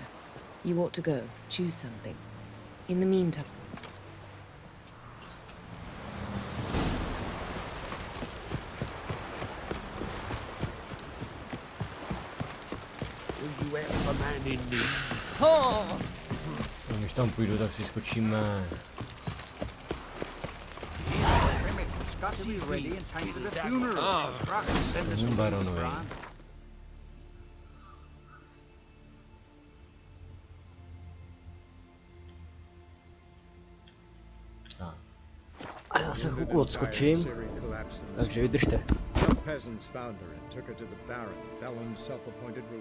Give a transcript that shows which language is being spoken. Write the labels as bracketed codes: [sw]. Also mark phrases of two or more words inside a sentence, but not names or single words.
[en] You ought to go. Choose something. In the meantime... Will you help a man in need? [cs] Když tam půjdu, tak si skočíme. Baronovi. A já se chvilku odskočím, takže vydržte. [en] Some peasants found her and took her to the Baron, Velen's self-appointed ruler.